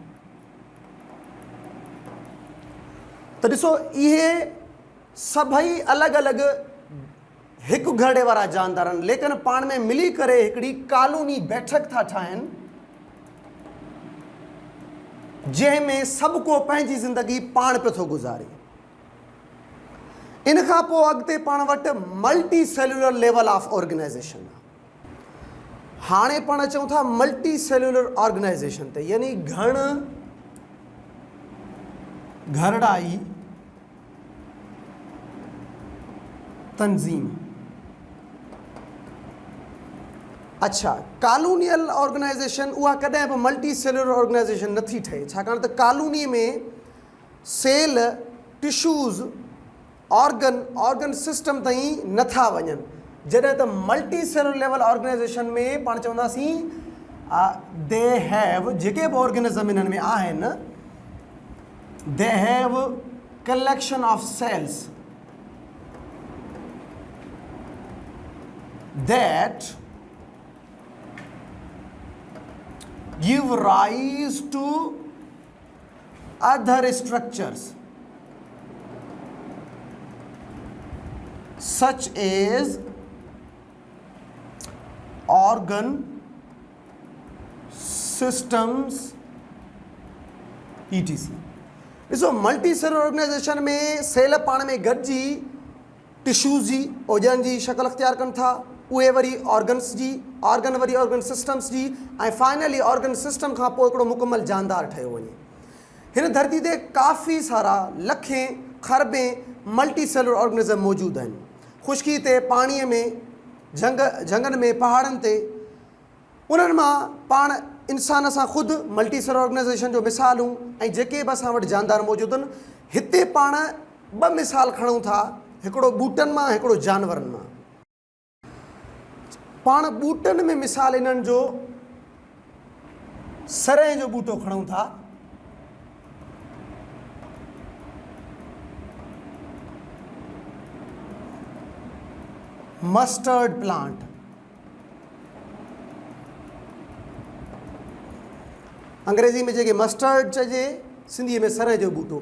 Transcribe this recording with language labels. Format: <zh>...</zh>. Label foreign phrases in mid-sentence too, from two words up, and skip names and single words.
<sd>त ॾिसो इहे सभई अलॻि अलॻि हिकु घरड़े वारा जानदार आहिनि, लेकिन पाण में मिली करे हिकिड़ी कॉलोनी बैठक था ठाहिनि, जंहिंमें सभु को पंहिंजी ज़िंदगी पाण पियो थो गुज़ारे। इन खां पोइ अॻिते पाण वटि</sd> <en>multi cellular level of organization</en> <sd>आहे। हाणे पाण चऊं था</sd> <en>multi cellular organization</en> <sd>ते, यानी घरड़ाई तंजीम। अच्छा,</sd> <en>colonial organization</en> <sd>उहा कॾहिं बि</sd> <en>multi cellular organization</en> <sd>नथी ठहे, छाकाणि त कॉलोनी में सेल, टिश्यूज़,</sd> <en>organ system</en> <sd>ताईं नथा वञनि, जॾहिं त</sd> <en>multi cellular level organization</en> <sd>में पाण चवंदासीं</sd> <en>they have,</en> <sd>जेके बि ऑर्गेनिज़म इन्हनि में आहिनि,</sd> <en>they have collection of cells that give rise to other structures such as organ systems etc।</en> <sd>ॾिसो</sd> <en>multi cellular organization</en> <sd>में सेल पाण में गॾिजी टिश्यूज़ जी, ओजन जी शक्ल अख्तियार कनि था, उहे वरी ऑर्गन्स जी, ऑर्गन वरी</sd> <en>organ systems</en> <sd>जी, ऐं फाइनली</sd> <en>organ system</en> <sd>खां पोइ हिकिड़ो मुकमल जानदार ठहियो वञे। हिन धरती ते काफ़ी सारा लखें खरबें</sd> <en>multi cellular organism</en> <sd>मौजूदु आहिनि। ख़ुश्की ते, पाणीअ में, झंगनि में, पहाड़नि ते। उन्हनि मां पाण इंसान सां ख़ुदि</sd> <en>multi cellular organization</en> <sd>जो मिसालूं ऐं जेके बि असां वटि जानदार मौजूदु आहिनि, हिते पाण ॿ मिसाल खणूं था, हिकिड़ो ॿूटनि मां, हिकिड़ो जानवरनि मां। पाण ॿूटनि में मिसाल इन्हनि जो सरह जो ॿूटो खणूं था।</sd> <en>mustard plant,</en> <sd>अंग्रेज़ी में जेके मस्टर्ड चइजे, सिंधीअ में सरह जो ॿूटो।</sd>